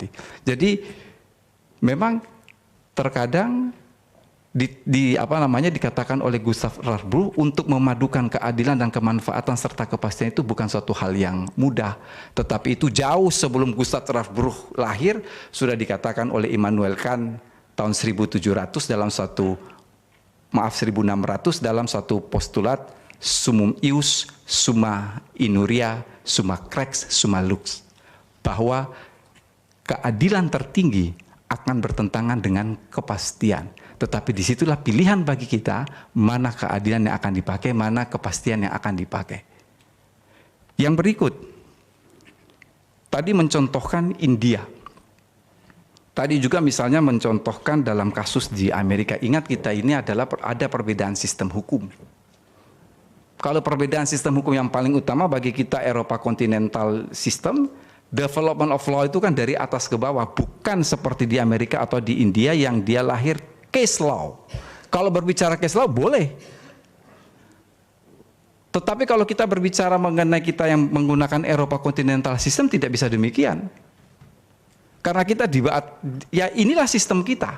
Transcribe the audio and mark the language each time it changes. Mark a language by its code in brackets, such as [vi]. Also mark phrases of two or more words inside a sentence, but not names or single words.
[id] Jadi memang terkadang dikatakan oleh Gustav Radbruch untuk memadukan keadilan dan kemanfaatan serta kepastian itu bukan suatu hal yang mudah. Tetapi itu jauh sebelum Gustav Radbruch lahir sudah dikatakan oleh Immanuel Kant tahun 1600 dalam satu postulat [la] summum ius, summa inuria, summa crex, summa lux, [id] bahwa keadilan tertinggi akan bertentangan dengan kepastian. Tetapi disitulah pilihan bagi kita, mana keadilan yang akan dipakai, mana kepastian yang akan dipakai. Yang berikut, tadi mencontohkan India. Tadi juga misalnya mencontohkan dalam kasus di Amerika. Ingat, kita ini adalah ada perbedaan sistem hukum. Kalau perbedaan sistem hukum yang paling utama bagi kita Eropa kontinental system, [en] development of law [id] itu kan dari atas ke bawah, bukan seperti di Amerika atau di India yang dia lahir [en] case law. [id] Kalau berbicara [en] case law [id] boleh. Tetapi kalau kita berbicara mengenai kita yang menggunakan Eropa kontinental system tidak bisa demikian. Karena kita ya inilah sistem kita.